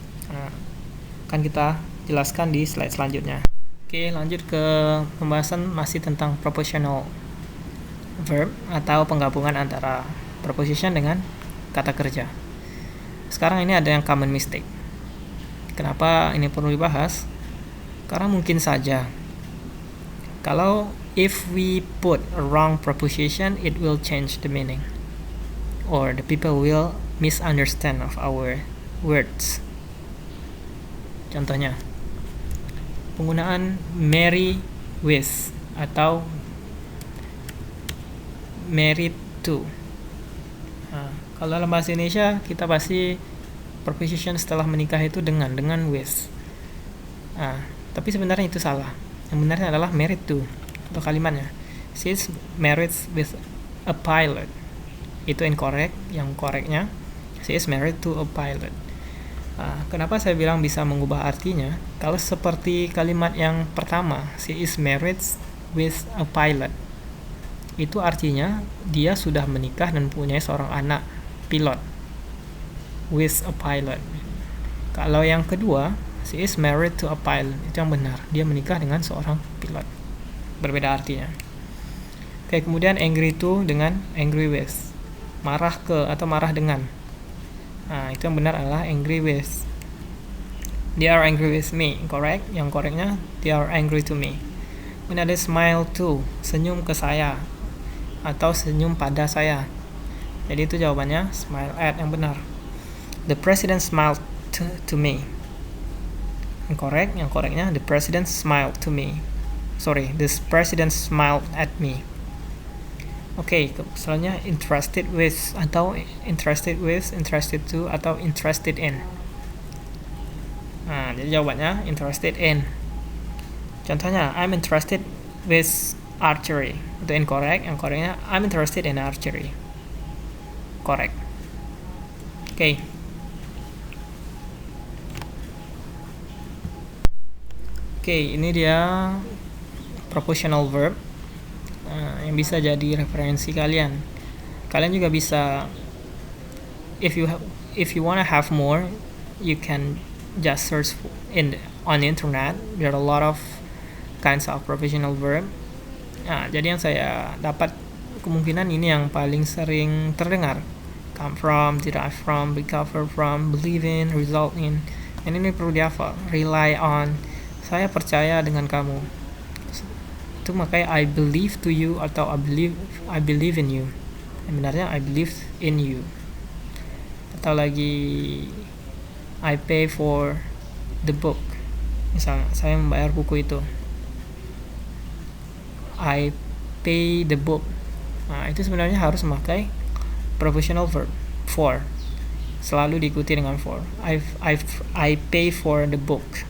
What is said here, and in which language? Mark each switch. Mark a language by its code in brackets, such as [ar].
[id] Nah, akan kita jelaskan di slide selanjutnya. Oke, lanjut ke pembahasan masih tentang propositional verb atau penggabungan antara preposition dengan kata kerja. Sekarang ini ada yang common mistake. Kenapa ini perlu dibahas? Karena mungkin saja kalau [en] if we put a wrong preposition, it will change the meaning, or the people will misunderstand of our words. [id] Contohnya, penggunaan marry with atau married to. Nah, kalau dalam bahasa Indonesia kita pasti preposition setelah menikah itu dengan with. Nah, tapi sebenarnya itu salah. Yang benarnya adalah married to. Untuk kalimatnya, [en] she is married with a pilot. [id] Itu [en] incorrect. [id] Yang [en] correctnya, she is married to a pilot. [id] Nah, kenapa saya bilang bisa mengubah artinya? Kalau seperti kalimat yang pertama, she is married with a pilot, itu artinya dia sudah menikah dan punya seorang anak pilot. [en] With a pilot. [id] Kalau yang kedua, [en] she is married to a pilot, [id] itu yang benar, dia menikah dengan seorang pilot. Berbeda artinya. Oke, kemudian angry to dengan angry with, marah ke atau marah dengan. Nah, itu yang benar adalah angry with. [en] They are angry with me, correct? [id] Yang correctnya, [en] they are angry to me. [id] Kemudian ada smile to, senyum ke saya atau senyum pada saya. Jadi itu jawabannya smile at, yang benar. [en] The president smiled to me. [id] Yang correctnya [en] the president smiled to me. Sorry, the president smiled at me. [id] Oke, selanjutnya [en] interested with atau interested with, interested to atau interested in. [id] Nah, jadi jawabannya [en] interested in. [id] Contohnya, [en] I'm interested with archery. [id] Itu [en] incorrect. Yang correctnya I'm interested in archery. Correct. Oke. [id] Oke, ini dia propositional verb yang bisa jadi referensi kalian. Kalian juga bisa, [en] if you wanna have more, you can just search on the internet. There are a lot of kinds of propositional verb. [id] Nah, jadi yang saya dapat kemungkinan ini yang paling sering terdengar. [en] Come from, derive from, recover from, believe in, result in. [id] Dan ini perlu dihafal. [en] Rely on, [id] saya percaya dengan kamu. Itu makanya [en] I believe to you [id] atau [en] I believe in you. [id] Yang benarnya [en] I believe in you. [id] Atau lagi [en] I pay for the book. [id] Misalnya saya membayar buku itu. [en] I pay the book. [id] Nah, itu sebenarnya harus memakai [en] propositional verb for. [id] Selalu diikuti dengan [en] for. I pay for the book.